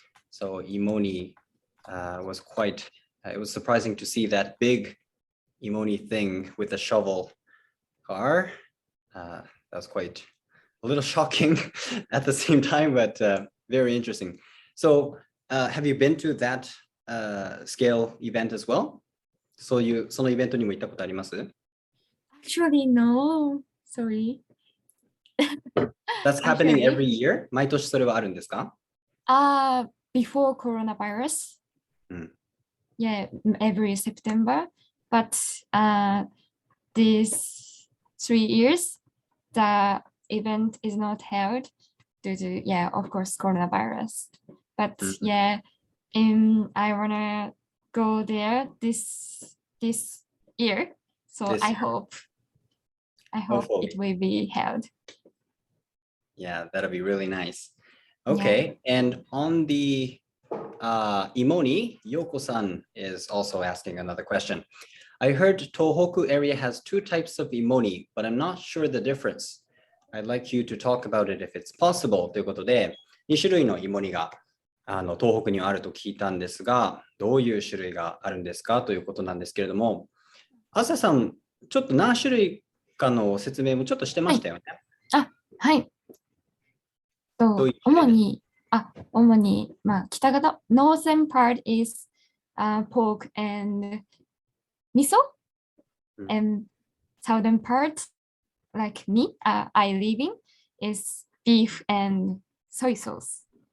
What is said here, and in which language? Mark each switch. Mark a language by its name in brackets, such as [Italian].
[English] So Imoni was quite, it was surprising to see that big Imoni thing with a shovel car. That was quite a little shocking at the same time, but very interesting. So have you been to that scale event as well? [Japanese] そのイベントにも行ったことあります? [English] Actually, no. Sorry. That's happening every year? [Japanese] 毎年それはあるんですか? [English] Before coronavirus. Yeah, every September. But these 3 years, the event is not held due to, yeah, of course, coronavirus. But yeah, I wanna go there this year. So I hope it will be held. Yeah, that'll be really nice. Okay, and on the Imoni, Yoko-san is also asking another question. I heard Tohoku area has 2 types of Imoni, but I'm not sure the difference. I'd like you to talk about it if it's possible. [Japanese] ということで、2種類のImoniが東北にあると聞いたんですが、どういう種類があるんですかということなんですけれども、朝さん、ちょっと何種類かの説明もちょっとしてましたよね。はい。主に、まあ、北方、 [English] northern part is pork and miso, and southern part, like me, I live in, is beef and soy sauce.